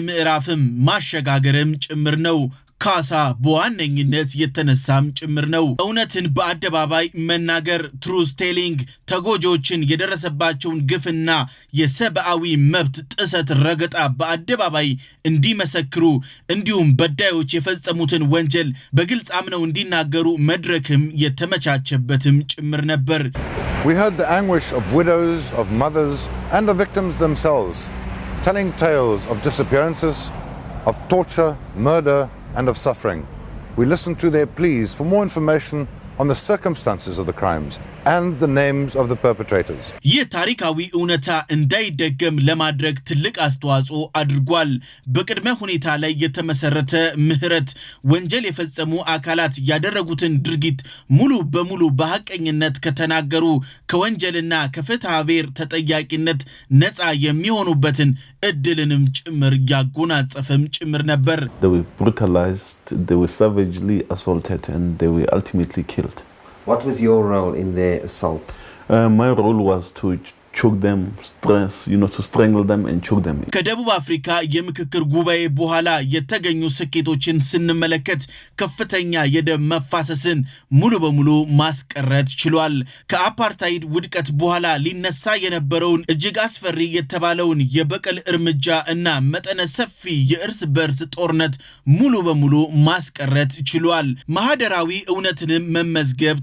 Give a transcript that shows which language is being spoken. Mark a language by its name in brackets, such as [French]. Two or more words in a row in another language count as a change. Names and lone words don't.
[Amharic] ምዕራፍም ማሸጋገርም ጭምር ነው። ካሳ በዋነኝነት የተነሳም ጭምር ነው። እውነትን በአደባባይ መናገር [English] truth telling [Amharic] ተጎጆችን የደረሰባቸውን ግፍና የሰብአዊ መብት ጥሰት ረገጣ በአደባባይ እንዲመሰክሩ እንዲሁም በዳዮች የፈጸሙትን ወንጀል በግልጽ አምነው እንዲናገሩ መድረክም የተመቻቸበትም ጭምር ነበር። [English] We heard the anguish of widows, of mothers and of victims themselves, telling tales of disappearances, of torture, murder and of suffering. We listened to their pleas for more information on the circumstances of the crimes and the names of the perpetrators. [Amharic] ይህ ታሪካዊ እውነታ እንዳይደገም ለማድረግ ትልቅ አስተዋጽኦ አድርጓል። በቅድመ ሁኔታ ላይ የተመሰረተ ምህረት ወንጀል የፈጸሙ አካላት ያደረጉትን ድርጊት ሙሉ በሙሉ በሐቀኝነት ከተናገሩ ከወንጀልና ከፍትሐብሔር ተጠያቂነት ነፃ የሚሆኑበትን እድልንም ጭምር ያጎናጸፈም ጭምር ነበር። [English] They were brutalized, they were savagely assaulted and they were ultimately killed. What was your role in the assault? My role was to choke them, to strangle them and choke them. [Amharic] ከደቡብ አፍሪካ የምክክር ጉባኤ በኋላ የተገኙ ስኬቶችን ስንመለከት ከፍተኛ የደም መፋሰስን ሙሉ በሙሉ ማስቀረት ችሏል። ከአፓርታይድ ውድቀት በኋላ ሊነሳ የነበረውን እጅግ አስፈሪ የተባለውን የበቀል እርምጃ እና መጠነ ሰፊ የእርስ በርስ ጦርነት ሙሉ በሙሉ ማስቀረት ችሏል። ማህደራዊ እውነትንም መመዝገብ